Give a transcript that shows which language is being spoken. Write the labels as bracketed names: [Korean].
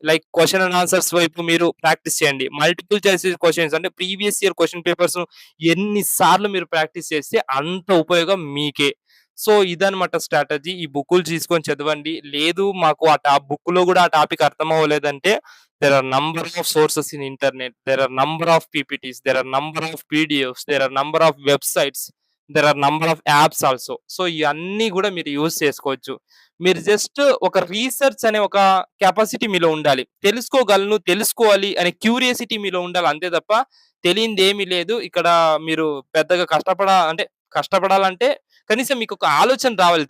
[Telugu] Like question and answers వైపు మీరు practice చేయండి. మల్టిపుల్ చాయిస్ క్వెషన్స్ అంటే ప్రీవియస్ ఇయర్ క్వెషన్ పేపర్స్ ఎన్ని సార్లు మీరు ప్రాక్టీస్ చేస్తే అంత ఉపయోగం మీకే. సో, ఇదనమాట స్ట్రాటజీ. ఈ బుక్కులు తీసుకొని చదవండి. లేదు మాకు బుక్‌లో గూడా ఆ టాపిక్ అర్థం అవ్వలేదంటే [English] there are number of sources in internet. There are number of PPTs. There are number of PDFs. There are number of websites. There are number of apps also. So, [Telugu] ఇయన్నీ గూడా మీరు యూజ్ చేసుకోవచ్చు. మీరు just ఒక research అనే ఒక capacity మీలో ఉండాలి. తెలుసుకోగలను, తెలుసుకోవాలి అనే క్యూరియాసిటీ మీలో ఉండాలి. అంతే తప్ప తెలియందేమీ లేదు. ఇక్కడ మీరు పెద్దగా అంటే కష్టపడాలంటే కనీసం మీకొక ఆలోచన రావాలి.